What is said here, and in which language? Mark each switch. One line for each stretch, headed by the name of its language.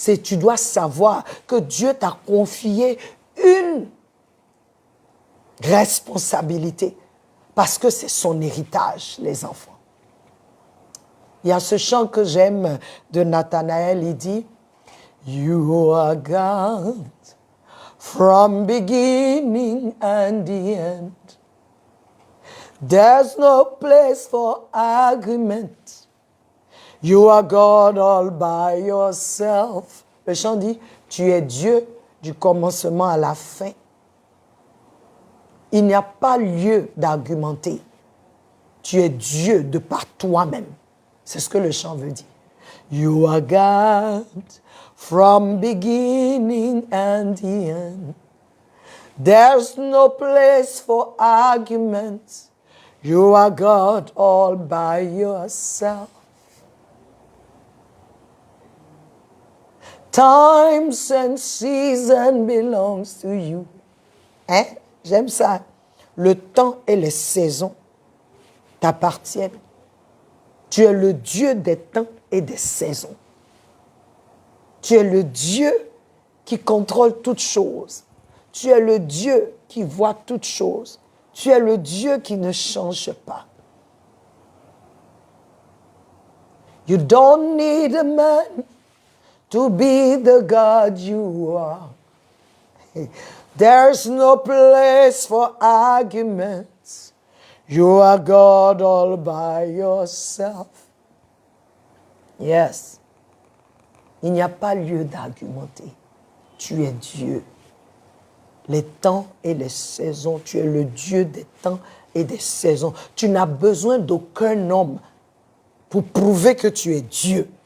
French: Tu dois savoir que Dieu t'a confié une responsabilité parce que c'est son héritage, les enfants. Il y a ce chant que j'aime de Nathanaël, il dit «
English: You are God from beginning and the end. There's no place for argument. You are God all by yourself.
French: » Le chant dit, tu es Dieu du commencement à la fin. Il n'y a pas lieu d'argumenter. Tu es Dieu de par toi-même. C'est ce que le chant veut dire.
English: You are God from beginning and the end. There's no place for arguments. You are God all by yourself. Times and season belongs to you.
French: Hein? J'aime ça. Le temps et les saisons t'appartiennent. Tu es le Dieu des temps et des saisons. Tu es le Dieu qui contrôle toutes choses. Tu es le Dieu qui voit toutes choses. Tu es le Dieu qui ne change pas.
English: You don't need a man to be the God you are. There's no place for arguments. You are God all by yourself. Yes.
French: Il n'y a pas lieu d'argumenter. Tu es Dieu. Les temps et les saisons, tu es le Dieu des temps et des saisons. Tu n'as besoin d'aucun homme pour prouver que tu es Dieu.